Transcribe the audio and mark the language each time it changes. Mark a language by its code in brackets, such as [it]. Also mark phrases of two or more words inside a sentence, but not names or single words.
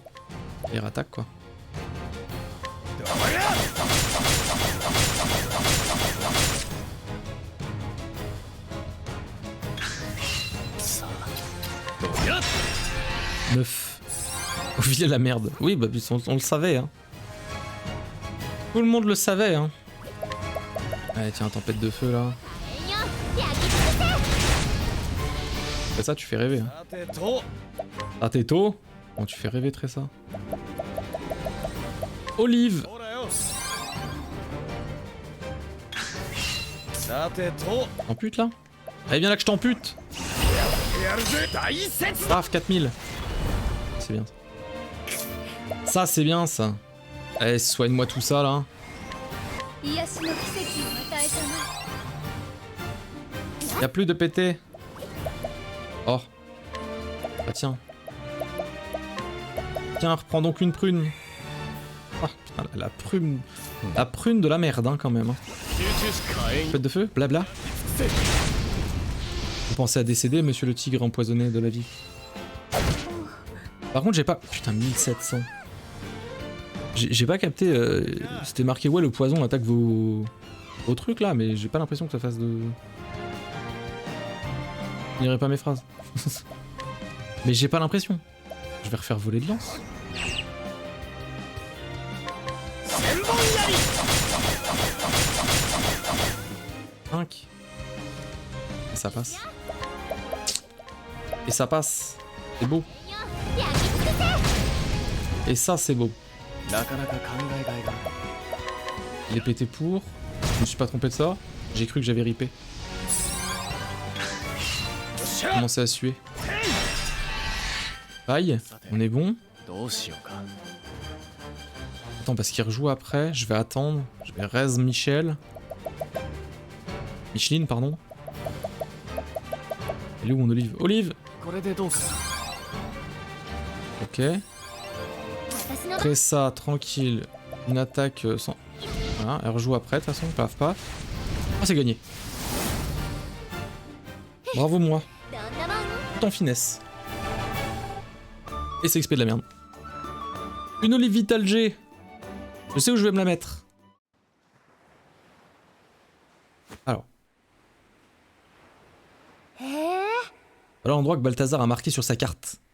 [fr] Il rattaque, quoi. Neuf. Au fil de la merde. Oui, bah on le savait, hein. Tout le monde le savait, hein. Allez, tiens, tempête de feu, là. [ja] 火炎よ焼き尽くせ [fr] Fais ça, tu fais rêver, hein. [ja] さてと [fr] Ah, t'es tôt. Bon, tu fais rêver, très ça. Olive. [ja] ほらよさてと [fr] T'amputes, là. Allez, viens là que je t'ampute. [ja] やるぜ大雪 [fr] Paf, 4000. C'est bien. Ça, c'est bien, ça. Allez, soigne-moi tout ça, là. [ja] 癒しの奇跡を与えたな [fr] Y'a plus de pété. Oh. Ah, tiens. Tiens, reprends donc une prune. Ah, putain, la prune. La prune de la merde, hein, quand même. Hein. [ja] 集中し火炎 [fr] Fête de feu, blabla. [ja] せ [fr] Vous pensez à décéder, monsieur le tigre empoisonné de la vie. Par contre, j'ai pas... Putain, 1700. J'ai pas capté... C'était marqué, ouais, le poison attaque vos trucs, là, mais j'ai pas l'impression que ça fasse de... Je n'irai pas mes phrases. Mais j'ai pas l'impression. Je vais refaire voler de lance. [ja] 千本槍 [fr] 5. Et ça passe. Et ça passe. C'est beau. [ja] 焼き尽くせ [fr] Et ça, c'est beau. [ja] なかなか考えがいが [fr] Il est pété pour. Je me suis pas trompé de ça. J'ai cru que j'avais ripé. J'ai commencé à suer. Aïe, on est bon. [ja] どうしようか [fr] Attends, parce qu'il rejoue après. Je vais attendre. Je vais raise Michel. Micheline, pardon. Elle est où mon Olive? Olive! [ja] これでどうかな [fr] Ok. [ja] 私の [fr] Après ça, tranquille. Une attaque sans... Voilà, elle rejoue après, de toute façon. Paf, paf. Ah, c'est gagné. Bravo moi. [ja] どんなもん [fr] Tout en finesse. Et c'est XP de la merde. Une Olive Vital G. Je sais où je vais me la mettre. Alors. [ja] へえ [fr] Voilà l'endroit que Balthazar a marqué sur sa carte.